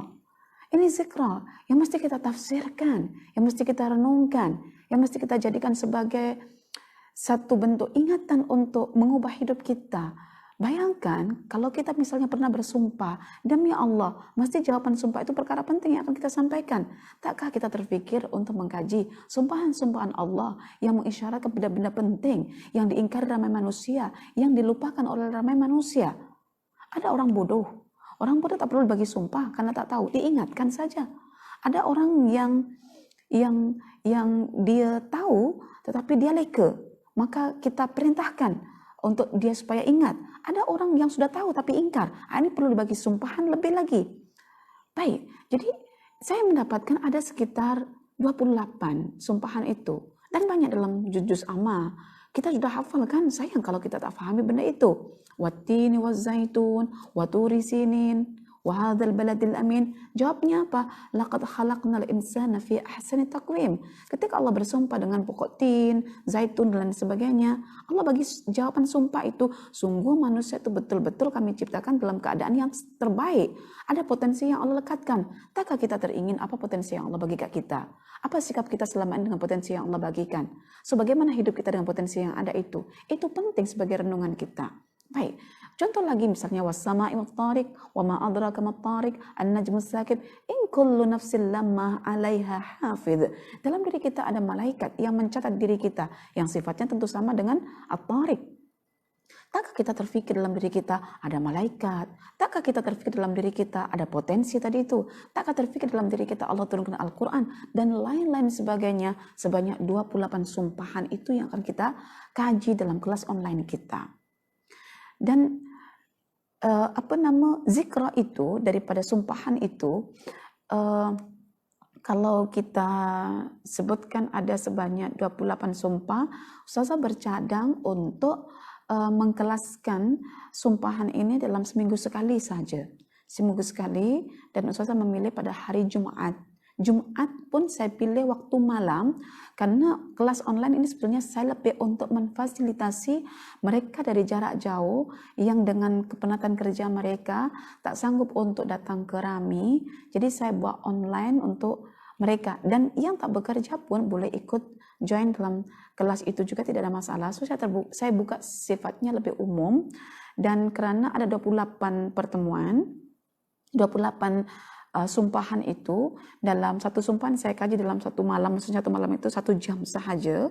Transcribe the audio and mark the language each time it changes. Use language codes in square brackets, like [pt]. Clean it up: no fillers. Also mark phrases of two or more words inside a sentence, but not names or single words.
[ms] Ini zikra yang mesti kita tafsirkan, yang mesti kita renungkan, yang mesti kita jadikan sebagai satu bentuk ingatan untuk mengubah hidup kita. Bayangkan kalau kita misalnya pernah bersumpah, demi Allah, mesti jawaban sumpah itu perkara penting yang akan kita sampaikan. Takkah kita terpikir untuk mengkaji sumpahan-sumpahan Allah yang mengisyaratkan benda-benda penting yang diingkari ramai manusia, yang dilupakan oleh ramai manusia? Ada orang bodoh tak perlu bagi sumpah karena tak tahu, diingatkan saja. Ada orang yang dia tahu tetapi dia leka, maka kita perintahkan untuk dia supaya ingat. Ada orang yang sudah tahu tapi ingkar, ini perlu dibagi sumpahan lebih lagi. Baik, jadi saya mendapatkan ada sekitar 28 sumpahan itu, dan banyak dalam [ar] جزء عم. [ms] Kita sudah hafal kan, sayang kalau kita tak fahami benda itu. [ar] والتين والزيتون، وطور سينين، وهذا البلد الأمين. [ms] Jawabnya apa? [ar] لقد خلقنا الإنسان في أحسن تقويم. [ms] Ketika Allah bersumpah dengan pokok tin, zaitun dan sebagainya, Allah bagi jawaban sumpah itu, sungguh manusia itu betul-betul kami ciptakan dalam keadaan yang terbaik. Ada potensi yang Allah lekatkan. Takkah kita teringin apa potensi yang Allah bagi kat kita? Apa sikap kita selama ini dengan potensi yang Allah bagikan? So, bagaimana hidup kita dengan potensi yang ada itu? Itu penting sebagai renungan kita. Baik, contoh lagi misalnya [ar] والسماء والطارق وما أدراك ما الطارق النجم الثاقب إن كل نفس لما عليها حافظ. [ms] Dalam diri kita ada malaikat yang mencatat diri kita yang sifatnya tentu sama dengan at-tariq. Takkah kita terfikir dalam diri kita ada malaikat? Takkah kita terfikir dalam diri kita ada potensi tadi itu? Takkah terfikir dalam diri kita Allah turunkan Al-Quran dan lain-lain sebagainya? Sebanyak 28 sumpahan itu yang akan kita kaji dalam kelas online kita. Dan zikra itu daripada sumpahan itu, kalau kita sebutkan ada sebanyak 28 sumpah, Ustazah bercadang untuk mengkelaskan sumpahan ini dalam seminggu sekali saja. Seminggu sekali, dan Ustazah memilih pada hari Jumat. Jumat pun saya pilih waktu malam karena kelas online ini sebetulnya saya lebih untuk memfasilitasi mereka dari jarak jauh yang dengan kepenatan kerja mereka tak sanggup untuk datang ke Rami. Jadi saya buat online untuk mereka, dan yang tak bekerja pun boleh ikut join dalam kelas itu juga, tidak ada masalah. So saya buka sifatnya lebih umum, dan karena ada 28 pertemuan, 28 sumpahan itu, dalam satu sumpahan saya kaji dalam satu malam, maksudnya satu malam itu 1 jam sahaja.